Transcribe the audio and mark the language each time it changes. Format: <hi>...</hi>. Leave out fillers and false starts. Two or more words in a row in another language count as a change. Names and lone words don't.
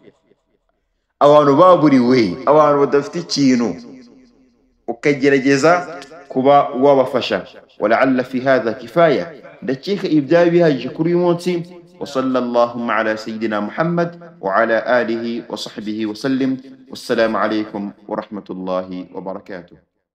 <rw>abantu baburiwe abantu badafite ikintu ukagerageza kuba wabafasha</rw> <ar>ولعل في هذا كفاية</ar> <rw>ndakeka ibyaye bihagije kuri uyu munsi wa</rw> <ar>صلى الله على سيدنا محمد وعلى آله وصحبه وسلم والسلام عليكم ورحمة الله وبركاته.</ar>